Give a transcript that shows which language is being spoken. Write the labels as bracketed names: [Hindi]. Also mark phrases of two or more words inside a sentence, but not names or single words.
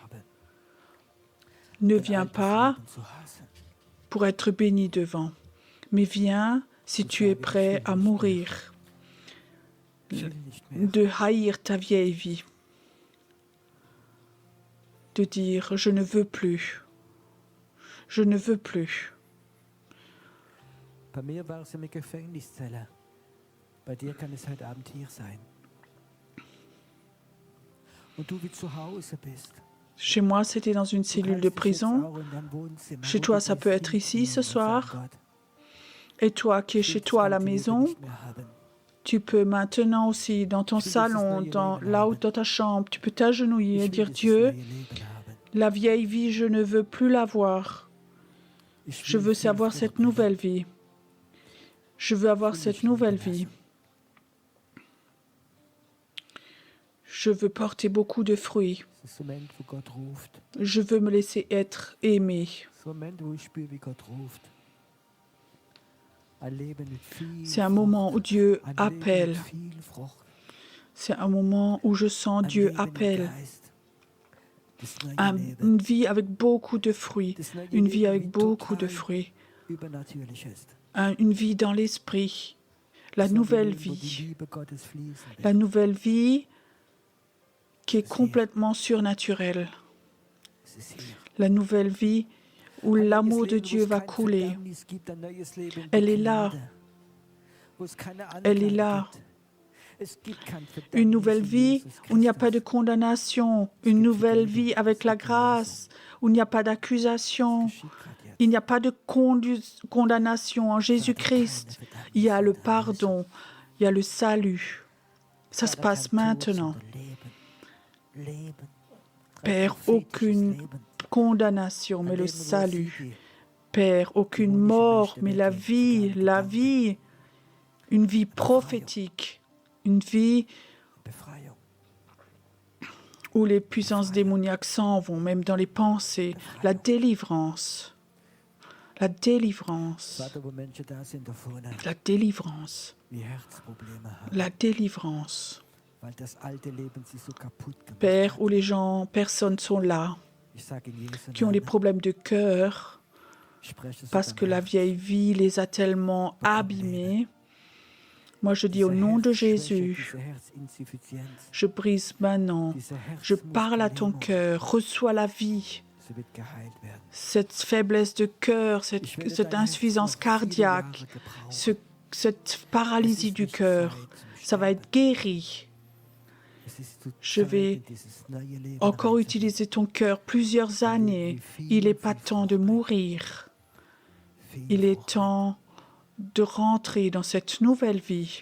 [French] Ne viens pas pour être béni devant, mais viens si tu es prêt à mourir, de haïr ta vieille vie, de dire je ne veux plus. Je ne veux plus. [German] Bei mir war es eine Gefängniszelle. Bei dir kann es heute Abend hier sein. Und du wie zu Hause bist. [French] Chez moi, c'était dans une cellule de prison. Chez toi, ça peut être ici ce soir. Et toi qui es chez toi à la maison, tu peux maintenant aussi dans ton salon, dans ta chambre, tu peux t'agenouiller et dire Dieu, La vieille vie, je ne veux plus la voir. Je veux savoir cette nouvelle vie. Je veux avoir cette nouvelle vie. Je veux porter beaucoup de fruits. [German] Es ist so ein Moment, wo Gott ruft. [French] Je veux me laisser être aimé. [German] So ein Moment, wo ich spüre, wie Gott ruft. Ein Leben mit viel [French] C'est un moment où Dieu [German] Frucht. Ein Leben [French] appelle. [German] mit viel Frucht. [French] C'est un moment où je sens [German] Ein [French] Dieu [German] Leben im [French] appelle. [German] Geist. Das neue Leben. [French] Une vie avec beaucoup de fruits. [German] Das neue [French] Une vie [German] Leben, [French] avec [German] wie [French] beaucoup de [German] total [French] fruits. [German] übernatürlich ist. [French] Une vie dans l'esprit. La [German] Das neue [French] nouvelle [German] Leben, wo die [French] vie. [German] Liebe Gottes fließen wird. [French] La nouvelle vie qui est complètement surnaturelle. [German] Es ist hier. [French] La nouvelle vie où [German] Ein neues [French] l'amour de [German] Leben, wo [French] Dieu [German] es [French] va [German] kein [French] couler. [German] Verdammnis gibt, ein neues Leben in [French] Elle est [German] der [French] là. [German] Gnade, wo es keine [French] Elle est [German] Anklage [French] là. [German] gibt. Es gibt kein Verdammnis [French] Une nouvelle [German] in [French] vie [German] Jesus [French] où il n'y a pas de [German] Christus. [French] condamnation. Une nouvelle vie avec la grâce où il n'y a pas d'accusation. [German] Es geschieht grad jetzt. [French] Il n'y a pas de condamnation en Jésus-Christ. Il y a le pardon. Il y a le salut. Ça se [German] Vater, [French] passe [German] kein Tod, [French] maintenant. [German] sondern Leben. Leben. [French] Père, [German] Prophetisches [French] aucune [German] Leben. [French] condamnation, [German] Ein [French] mais le [German] Leben, wo es [French] salut. [German] Siege [French] Père, aucune mort, mais la vie, une vie prophétique, une vie [German] Befreiung. [French] où les puissances démoniaques s'en vont, même dans les pensées, la délivrance. La délivrance. [German] Vater, wo Menschen da sind, da vorne, [French] La délivrance. [German] die Herzprobleme haben, [French] La délivrance. [German] weil das alte Leben sie so kaputt gemacht [French] Père, [German] hat. [French] où les gens, personnes sont là, [German] Ich sage in Jesu [French] qui ont des [German] Namen, [French] problèmes de cœur, [German] ich spreche es [French] parce [German] über [French] que la [German] Herz. [French] vieille vie les a tellement abîmés. Moi, je dis au [German] Diese [French] nom de [German] Herzschwäche, [French] Jésus, [German] diese Herzinsuffizienz, [French] je brise maintenant. [German] diese [French] Je parle à ton [German] Herzmuskellähmung, [French] cœur. Reçois la vie. [German] sie wird geheilt werden. [French] Cette faiblesse de cœur, [German] Ich werde [French] cette [German] dein Herz [French] insuffisance [German] noch viele [French] cardiaque, [German] Jahre gebrauchen. [French] cette paralysie du cœur, ça va être guéri. Je vais encore utiliser ton cœur plusieurs années. Il n'est pas temps de mourir. Il est temps de rentrer dans cette nouvelle vie.